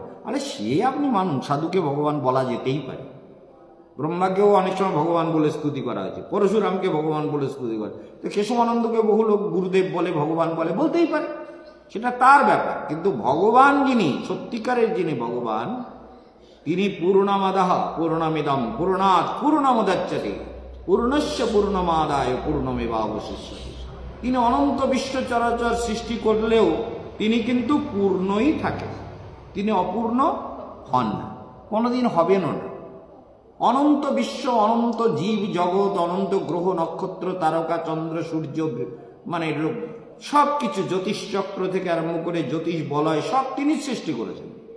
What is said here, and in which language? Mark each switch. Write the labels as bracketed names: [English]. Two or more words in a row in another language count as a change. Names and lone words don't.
[Bangla] আরে সে আপনি মানুষ, সাধুকে ভগবান বলা যেতেই পারে। ব্রহ্মাকেও অনেক সময় ভগবান বলে স্তুতি করা হয়েছে, পরশুরামকে ভগবান বলে স্তুতি করে, তো কেশবানন্দকে বহু লোক গুরুদেব বলে, ভগবান বলে, বলতেই পারে, সেটা তার ব্যাপার। কিন্তু ভগবান যিনি সত্যিকারের, যিনি ভগবান, তিনি [Sanskrit] পূর্ণমাদাহ পূর্ণমিদম পূর্ণাৎ পূর্ণমুদচ্যতে পূর্ণস্য পূর্ণমাদায় পূর্ণমেবাবশিষ্যতে। [Bangla] তিনি অনন্ত বিশ্ব চরাচর সৃষ্টি করলেও তিনি কিন্তু পূর্ণই থাকেন, তিনি অপূর্ণ হন না, কোনোদিন হবেনও না। অনন্ত বিশ্ব, অনন্ত জীব জগৎ, অনন্ত গ্রহ নক্ষত্র, তারকা, চন্দ্র, সূর্য, মানে সব কিছু, জ্যোতিষচক্র থেকে আরম্ভ করে জ্যোতিষ বলয়, সব তিনি সৃষ্টি করেছেন।